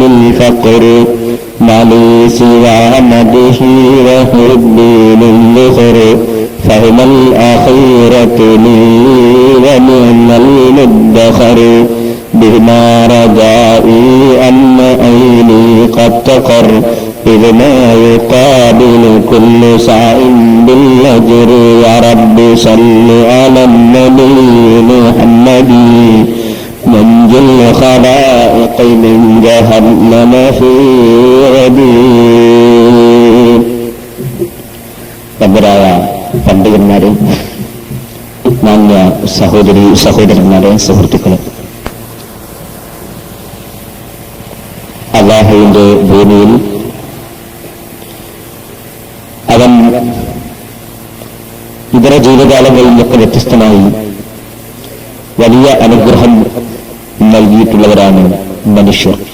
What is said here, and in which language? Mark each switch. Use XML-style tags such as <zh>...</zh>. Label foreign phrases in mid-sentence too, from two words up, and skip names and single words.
<ar>الفقر ما لي سوى مده وحبي للذخر فهم الأخيرة لي ونعم المدخر بما رجائي أن عيني قد تقر إذ ما يقابل كل ساع بالأجر. يا رب صل على النبي محمد منجي الخلائق من جهنم في عبيد.</ar> <ml>പണ്ഡിതന്മാരെ, മാന്യ സഹോദരി സഹോദരന്മാരെ, സുഹൃത്തുക്കളെ, അല്ലാഹുവിന്റെ ഭൂമിയിൽ അവൻ ഇതര ജീവിതകാലങ്ങളിൽ നിന്നൊക്കെ വ്യത്യസ്തമായി വലിയ അനുഗ്രഹം നൽകിയിട്ടുള്ളവരാണ് മനുഷ്യർ.</ml>